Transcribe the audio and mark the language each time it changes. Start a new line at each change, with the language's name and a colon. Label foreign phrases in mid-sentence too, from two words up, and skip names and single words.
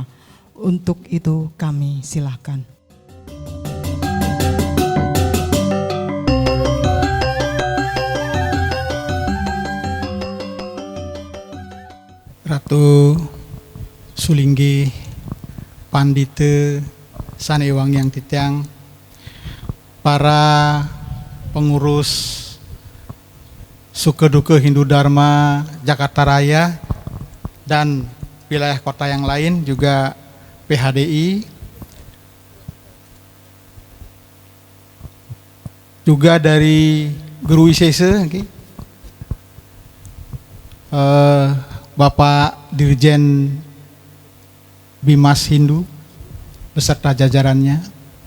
Indonesian: Untuk itu kami silakan. Ratu Sulinggi Pandite Sanewang yang titiang, para pengurus Suke Duke Hindu Dharma Jakarta Raya dan wilayah kota yang lain, juga PHDI, juga dari Guru Wisesa, Bapak Dirjen Bimas Hindu beserta jajarannya.